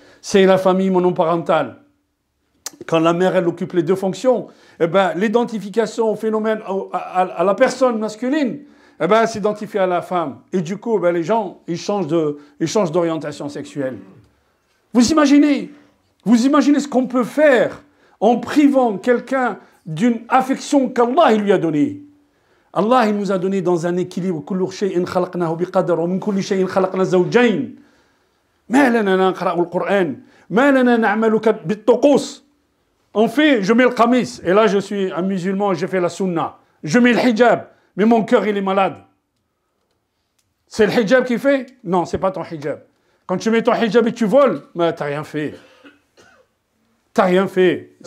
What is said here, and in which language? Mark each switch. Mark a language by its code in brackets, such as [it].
[fr] C'est la famille monoparentale. Quand la mère, elle occupe les deux fonctions, eh ben, l'identification au phénomène, à la personne masculine, eh ben, s'identifier à la femme. Et du coup, ben, les gens, ils changent d'orientation sexuelle. Vous imaginez ce qu'on peut faire en privant quelqu'un d'une affection qu'Allah lui a donnée. Allah, il nous a donné dans un équilibre. [ar] كل شيء خلقناه بقدر ومن كل شيء خلقنا زوجين. ما لنا نقرأ القرآن ما لنا نعمل بالطقوس. [fr] En fait, je mets le qamis, et là je suis un musulman, je fais la sunna. Je mets le hijab, mais mon cœur il est malade. C'est le hijab qui fait? Non, c'est pas ton hijab. Quand tu mets ton hijab et tu voles, mais t'as rien fait. T'as rien fait.